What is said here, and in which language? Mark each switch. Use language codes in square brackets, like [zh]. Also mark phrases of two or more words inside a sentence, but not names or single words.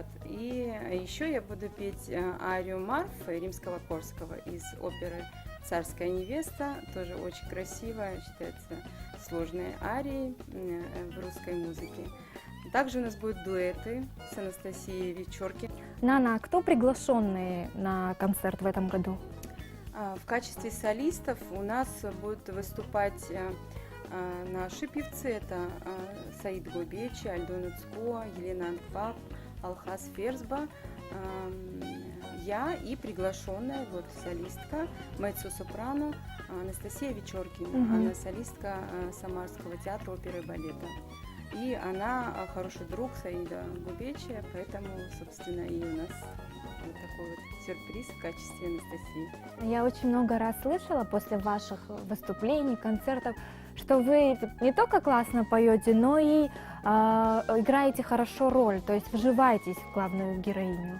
[ru] И еще я буду петь арию Марфы Римского-Корского из оперы «Царская невеста», тоже очень красивая, считается сложной арией в русской музыке. Также у нас будут дуэты с Анастасией Вечорки. Нана, а кто приглашенные на концерт в этом году? В качестве солистов у нас будут выступать наши певцы. Это Саид Гобечи, Альдона Цко, Елена Анквап, Алхаз Ферцба, я и приглашенная солистка меццо-сопрано Анастасия Вечоркина. Она солистка Самарского театра оперы и балета. И она хороший друг Саида Губечи, поэтому, собственно, и у нас вот такой вот сюрприз в качестве Анастасии. Я очень много раз слышала после ваших выступлений, концертов, что вы не только классно поете, но и играете хорошо роль, то есть вживаетесь в главную героиню.